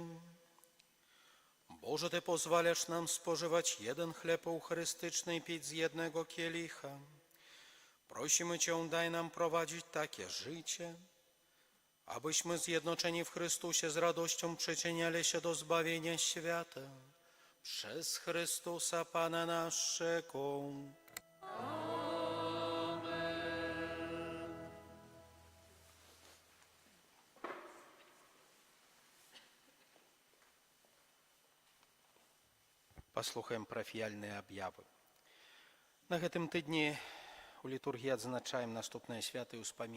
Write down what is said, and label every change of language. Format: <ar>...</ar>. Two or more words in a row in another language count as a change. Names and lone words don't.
<pl>Boże, Ty pozwalasz nam spożywać jeden chleb eucharystyczny i pić z jednego kielicha. Prosimy Cię, daj nam prowadzić takie życie, abyśmy zjednoczeni w Chrystusie z radością przyczyniali się do zbawienia świata. Przez Chrystusa Pana naszego.</pl> <be>Паслухаем парафіяльныя аб'явы. На гэтым тыдні у літургіі адзначаем наступныя святы ўспаміны.</be>